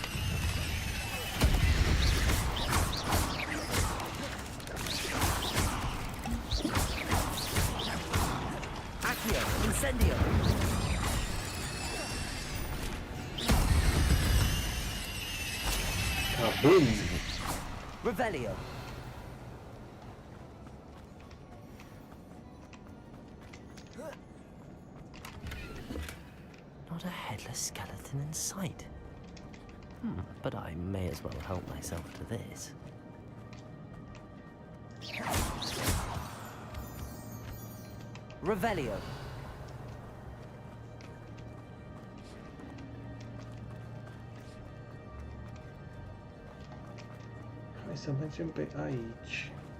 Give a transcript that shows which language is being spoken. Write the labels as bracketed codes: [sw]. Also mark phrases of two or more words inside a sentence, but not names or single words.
[ro] Accio. Incendio. Boom. Revelio. [en] Not a headless skeleton in sight. But I may as well help myself to this. Revelio. [ro] Hai să mergem pe aici.